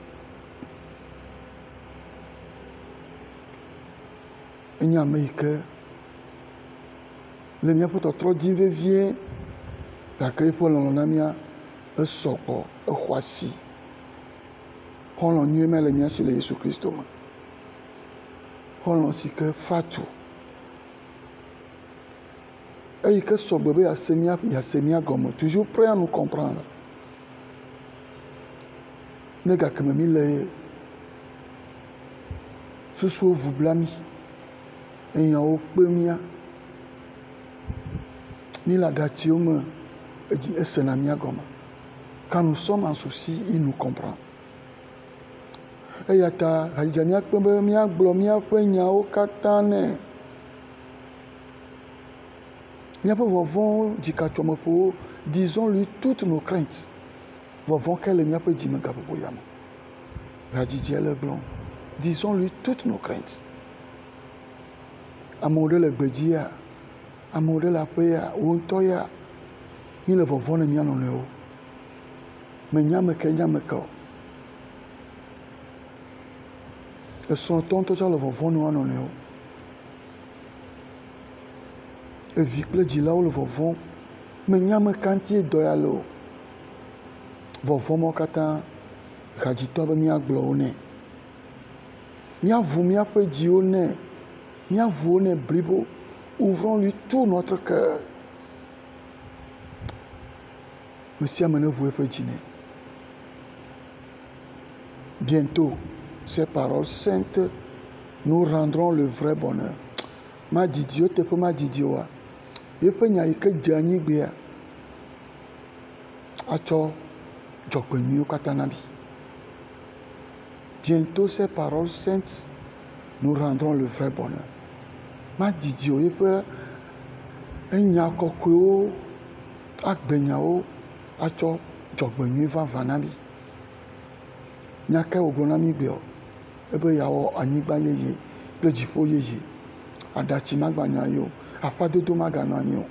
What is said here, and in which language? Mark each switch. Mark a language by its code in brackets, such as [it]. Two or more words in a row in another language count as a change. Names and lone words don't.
[ee] Enye ame yi ke le míaƒe tɔtrɔ dim vevie, gake eƒe lɔlɔ̃ na mía esɔgbɔ, exɔ asi. Xɔlɔ̃ nyui me le mía si le Yesu Kristo me. Xɔlɔ̃ si ke fatu. Eyi ke sɔgbɔ be yease mía gɔme, [fr] toujours prêt à nous comprendre. [ee] ne gakeme mi le susuwo vu bla mi enyawo kpe mia mi le aɖatsiwo me esena mia gɔme. [fr] Quand nous sommes en souci, il nous comprend. [ee] Eya ta hadzidze míakpe be míagblɔ míaƒe nyawo katã nɛ. Míaƒe vɔvɔ̃wo dzikatsomeƒowo, [fr] disons-lui toutes nos craintes. [ee] Vɔvɔ̃ ke le míaƒe dzimegaƒoƒo ya me. Hadzidze le gblɔm. [fr] Disons-lui toutes nos craintes. [ee] Amewo ɖe le gbedzi ya, amewo ɖe le aƒe ya, wo ŋutɔ ya, mi le vɔvɔ̃ ne mía nɔnɔewo. Menyame ke nyame ke o. Esrɔ̃tɔ ŋutɔ tsɛ le vɔvɔ̃ ne wo nɔnɔewo. Evi kple dzilawo le vɔvɔ̃. Menyame ka ŋuti dɔ ya le o. Vɔvɔ̃ mawo katã hadzitɔ be míagblɔ wo nɛ. Míaʋu míaƒe dziwo nɛ. Míaʋu wo nɛ blibo. [fr] Ouvrons-lui tout notre cœur. [ee] Me sia me ne ʋu eƒe dzi nɛ. [fr] Bientôt, ces paroles saintes nous rendront le vrai bonheur. [ee] Ma didi wo teƒe ma didi oa. Yeƒe nya yi ke dze anyigbea atsɔ dzɔgbenyuiwo katã na mi. [fr] Bientôt ces paroles saintes nous rendront le vrai bonheur. [ee] Ma didi o yeƒe enya kɔkɔewo agbenyawo atsɔ dzɔgbenyui vavã na mi. Nya ke wògblɔ na mi gbea ebe yeawɔ anyigba yeye kple dziƒo yeye. Aɖatsi maganɔ anyi o, aƒadodo maganɔ anyi o.